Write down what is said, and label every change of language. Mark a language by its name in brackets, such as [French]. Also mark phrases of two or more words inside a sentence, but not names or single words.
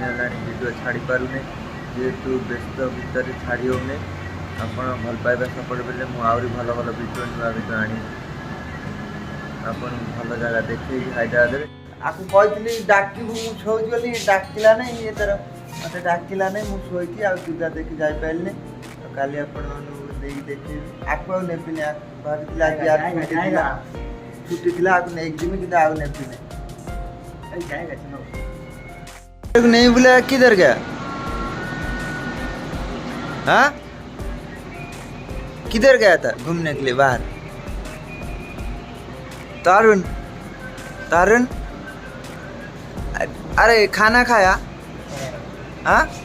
[Odia] ହେଲାଣି ଭିଡ଼ିଓ ଛାଡ଼ି ପାରୁନି ଯେହେତୁ ବ୍ୟସ୍ତ ଭିତରେ ଛାଡ଼ି ହେଉନି ଆପଣ ଭଲ ପାଇବା ସପୋର୍ଟ ଦେଲେ ମୁଁ ଆହୁରି ଭଲ ଭଲ ଭିଡ଼ିଓ ନୂଆ ଭିଡ଼ିଓ ଆଣିବି ଆପଣଙ୍କୁ ଭଲ ଜାଗା ଦେଖେଇକି ହାଇଦ୍ରାବାଦରେ ଆକୁ କହିଥିଲି ଡାକିବୁ ମୁଁ ଶୋଇଛି ବୋଲି ଡାକିଲା ନାହିଁ ଏଥର ମୋତେ ଡାକିଲା ନାହିଁ ମୁଁ ଶୋଇଛି ଆଉ ଦୁର୍ଗା ଦେଖି ଯାଇପାରିନି ଆଉ କାଲି ଆପଣମାନଙ୍କୁ ନେଇକି ଦେଖେଇବି ଆକୁ ଆଉ ନେବିନି ଭାବିଥିଲି ଆଜି ଛୁଟି ଥିଲା ଆକୁ ନେଇକି ଯିବି କିନ୍ତୁ ଆଉ ନେବିନି [Hindi] नहीं बुलाया किधर गया हाँ किधर गया था घूमने के लिए बाहर तारुण तारुण अरे खाना खाया हाँ